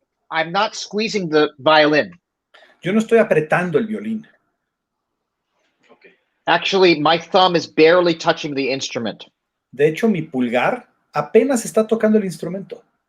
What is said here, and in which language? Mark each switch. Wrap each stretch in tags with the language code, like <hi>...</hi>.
<en>I'm not squeezing the violin.</en> <es>Yo no estoy apretando el violín.</es> <en>Ok. Actually, my thumb is barely touching the instrument.</en> <es>De hecho, mi pulgar apenas está tocando el instrumento.</es>